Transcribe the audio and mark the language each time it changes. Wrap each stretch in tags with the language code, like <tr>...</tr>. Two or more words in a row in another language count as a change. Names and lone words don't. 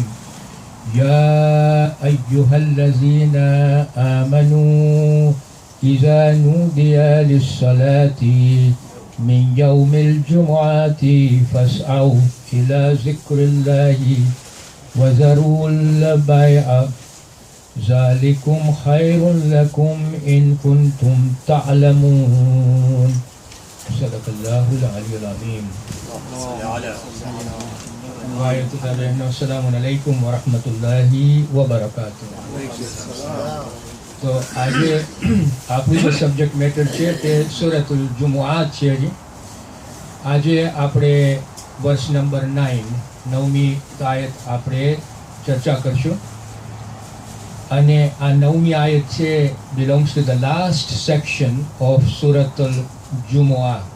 <ar>يا أيها الذين آمنوا إذا نودي للصلاة من يوم الجمعة فاسعوا إلى ذكر الله وذروا البيع ذلكم خير لكم إن كنتم تعلمون. صدق الله العلي العظيم. السلام عليكم ورحمة الله وبركاته.</ar> <gu>તો આજે આપણું જે</gu> <en>subject matter</en> <gu>છે તે સૂરતુલ જુમુઆત છે. આજે આપણે વર્ષ નંબર 9મી આયત આપણે ચર્ચા કરશું અને આ 9મી આયત છે</gu> <en>belongs to the last section of</en> <gu>સૂરતુલ જુમુઆ.</gu>